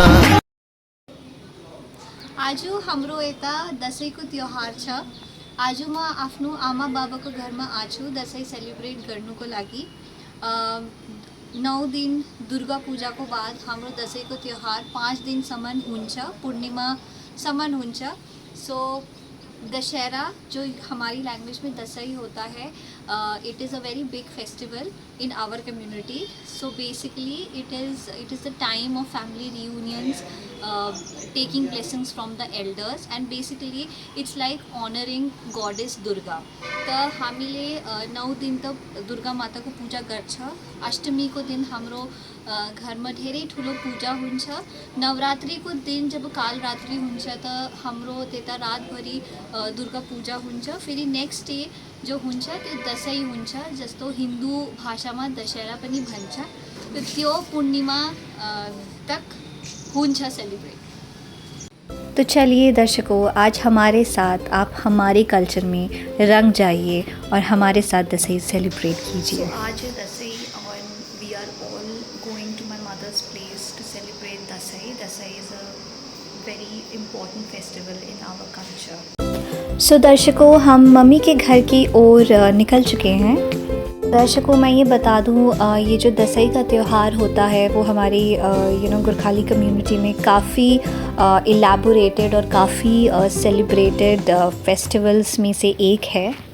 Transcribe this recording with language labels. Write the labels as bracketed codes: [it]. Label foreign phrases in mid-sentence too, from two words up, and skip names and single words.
[ne] आज हाम्रो यता दसैँको त्योहार छ। आज म आफ्नो आमा बाबाको घरमा आछु दसैँ सेलिब्रेट गर्नुको लागि। 9 दिन दुर्गा पूजाको बाद हाम्रो दसैँको त्योहार 5 दिनसम्म हुन्छ, पूर्णिमासम्म हुन्छ। [hi] सो दशहरा जो हमारी लैंग्वेज में दसई होता है, [en] It is a very big festival in our community. So basically it is the time of family reunions, taking blessings from the elders, and basically it's like honoring goddess Durga. [ne] त हामीले 9 दिन त दुर्गा माताको पूजा गर्छ। अष्टमीको दिन हाम्रो घरमा धेरै ठुलो पूजा हुन्छ। नवरात्रिको दिन जब कालरात्रि हुन्छ त हाम्रो त्यता रातभरि दुर्गा पूजा हुन्छ। फेरि [en] next day [ne] जो हुन्छ त्यो दसैँ हुन्छ, जस्तो हिन्दू भाषामा दशहरा पनि भन्छ। त त्यो पूर्णिमा तक हुन्छ सेलिब्रेट। [hi] तो चलिए दर्शकों, आज हमारे साथ आप हमारे कल्चर में रंग जाइए और हमारे साथ दसई सेलिब्रेट कीजिए। [en] आज दसई और we are all going to my mother's place to celebrate दसई। Dasai is a very important festival in our culture. [hi] सो दर्शकों, हम मम्मी के घर की ओर निकल चुके हैं। दर्शकों, मैं ये बता दूँ, ये जो दसई का त्यौहार होता है वो हमारी गुरखाली कम्युनिटी में काफ़ी इलेबोरेटेड और काफ़ी सेलिब्रेटेड फेस्टिवल्स में से एक है।